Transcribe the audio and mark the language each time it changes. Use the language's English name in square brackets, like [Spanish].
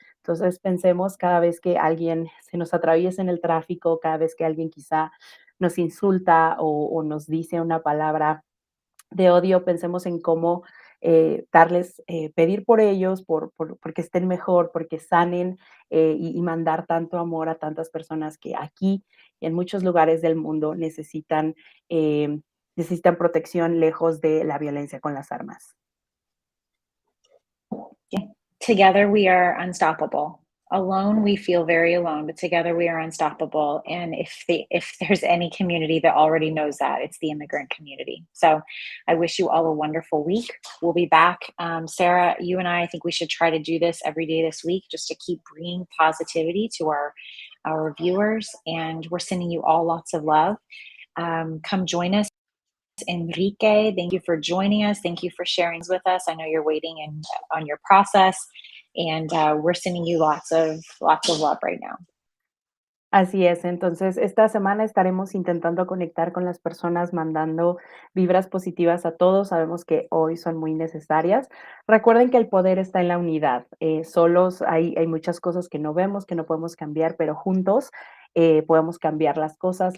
[Spanish] Entonces, pensemos cada vez que alguien se nos atraviesa en el tráfico, cada vez que alguien quizá nos insulta o nos dice una palabra de odio, pensemos en cómo darles, pedir por ellos, porque estén mejor, porque sanen, y mandar tanto amor a tantas personas que aquí y en muchos lugares del mundo necesitan protección lejos de la violencia con las armas. [English] Yeah. Together we are unstoppable. Alone we feel very alone, but together we are unstoppable. And if there's any community that already knows that, it's the immigrant community. So I wish you all a wonderful week. We'll be back. Sarah, you and I think we should try to do this every day this week, just to keep bringing positivity to our viewers. And we're sending you all lots of love. Come join us. Enrique, thank you for joining us. Thank you for sharing with us. I know you're waiting on your process, and we're sending you lots of love right now. [Spanish] Así es, entonces esta semana estaremos intentando conectar con las personas, mandando vibras positivas a todos. Sabemos que hoy son muy necesarias. Recuerden que el poder está en la unidad. Solos hay muchas cosas que no vemos, que no podemos cambiar, pero juntos podemos cambiar las cosas.